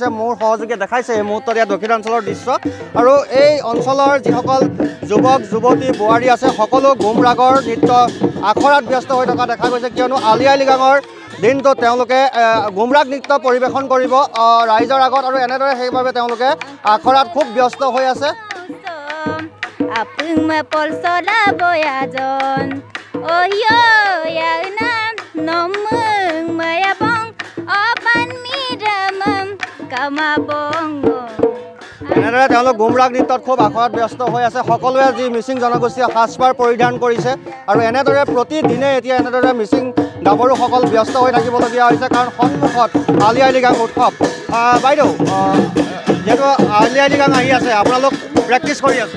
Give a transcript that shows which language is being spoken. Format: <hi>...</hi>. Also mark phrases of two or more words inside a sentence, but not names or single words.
<as>মোৰ সহযোগীয়ে দেখাইছে এই মুহূৰ্তত ইয়াত দক্ষিণাঞ্চলৰ দৃশ্য আৰু এই অঞ্চলৰ যিসকল যুৱক যুৱতী বোৱাৰী আছে সকলো গুম ৰাগৰ নৃত্য আখৰাত ব্যস্ত হৈ থকা দেখা গৈছে, কিয়নো আলি আই লৃগাঙৰ দিনটো তেওঁলোকে গুমৰাগ নৃত্য পৰিৱেশন কৰিব ৰাইজৰ আগত আৰু এনেদৰে সেইবাবে তেওঁলোকে আখৰাত খুব ব্যস্ত হৈ আছে।</as> <mrg>Apung mapolsola boyajon oyo yana nomung mayabong opan midamam kamabongo</mrg> <as>এনেদৰে তেওঁলোক গুমৰাগ নৃত্যত খুব আখৰাত ব্যস্ত হৈ আছে। সকলোৱে যি মিচিং জনগোষ্ঠীয় সাজপাৰ পৰিধান কৰিছে আৰু এনেদৰে প্ৰতিদিনে এতিয়া এনেদৰে মিচিং গাভৰুসকল ব্যস্ত হৈ থাকিবলগীয়া হৈছে, কাৰণ সন্মুখত আলি আই লৃগাং উৎসৱ। বাইদেউ, যেহেতু আলি আই লৃগাং আহি আছে, আপোনালোক প্ৰেক্টিছ কৰি আছে?</as>